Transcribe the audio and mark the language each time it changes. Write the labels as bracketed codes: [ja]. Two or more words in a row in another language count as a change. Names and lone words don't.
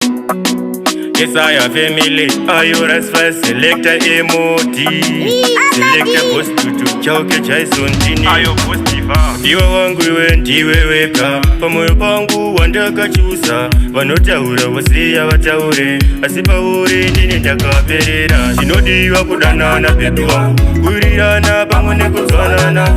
[en] Yes, I have family. Are you rest for selector M O D? [sn] Ee, Selector Amadi. Boss Tutu. Chauke Jason Jini. Ayo, Boss Diva. Iwe wangu iwe ndiwe wega. Pamoyo pangu wandakachusa. Vanotaura vosiya vataure. Asi pauri ndini ndakaperera. Chinodiwa kudanana, bebi wangu. Kuwirirana pamwe nekunzwanana.